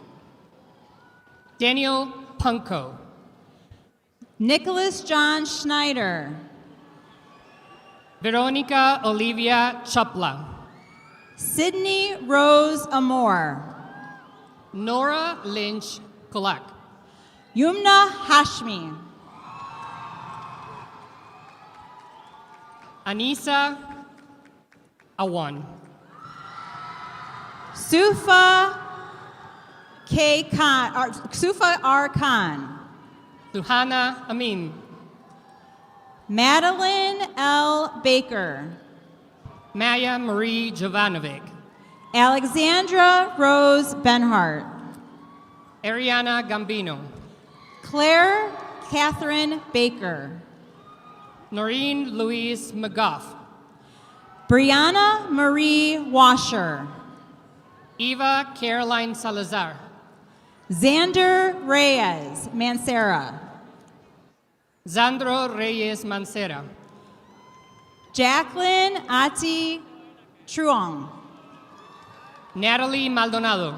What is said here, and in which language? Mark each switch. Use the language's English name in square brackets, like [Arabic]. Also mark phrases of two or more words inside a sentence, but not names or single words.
[English] Daniel Punko. Nicholas John Schneider. Veronica Olivia Chopla. Sydney Rose Amore. Nora Lynch Kulak. Yumna Hashmi. Anissa Awan. Sufa K. Khan, Sufa R. Khan. Suhana Amin. Madeline L. Baker. Maya Marie Jovanovic. Alexandra Rose Benhart. Ariana Gambino. Claire Catherine Baker. Noreen Louise McGough. Brianna Marie Washer. Eva Caroline Salazar. Xander Reyes Mancera. Zandro Reyes Mancera. Jacqueline Ati Truong. Natalie Maldonado.